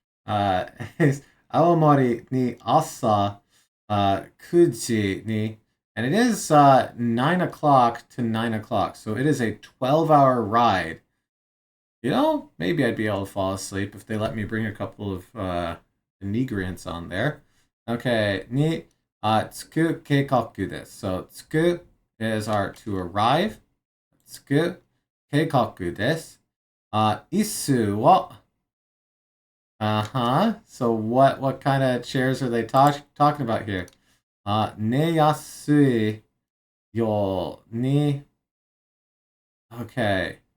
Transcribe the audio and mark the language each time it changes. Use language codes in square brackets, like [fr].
[en] Uh [ja] 青森に朝、9時に, [en] and it is 9 o'clock to 9 o'clock, so it is a 12-hour ride. Maybe I'd be able to fall asleep if they let me bring a couple of inebriants on there. Okay, [ja] に、着く計画です. [en] So, 着く is our to arrive. [ja] 着く計画です.椅子は [en] uh-huh. So what kind of chairs are they talking about here? [ja] Ne yasui yo ni. [en] Okay.